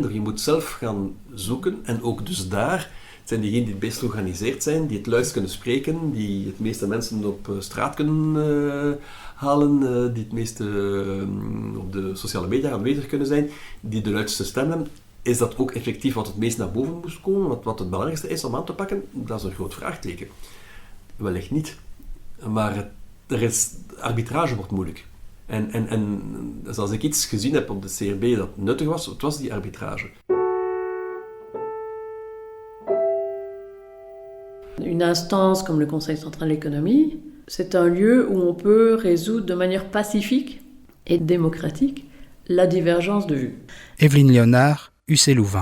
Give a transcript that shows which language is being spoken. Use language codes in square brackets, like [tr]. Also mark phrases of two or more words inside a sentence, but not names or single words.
[nl] Je moet zelf gaan zoeken en ook dus daar zijn diegenen die het best georganiseerd zijn, die het luid kunnen spreken, die het meeste mensen op straat kunnen halen, die het meeste op de sociale media aanwezig kunnen zijn, die de luidste stem hebben. Is dat ook effectief wat het meest naar boven moest komen? Wat het belangrijkste is om aan te pakken? Dat is een groot vraagteken. Wellicht niet. Maar arbitrage wordt moeilijk. En dus als ik iets gezien heb op de CRB dat nuttig was, het was die arbitrage. [fr] Une instance comme le Conseil central de l'économie, c'est un lieu où on peut résoudre de manière pacifique et démocratique la divergence de vues. Evelyne Léonard, UC Louvain.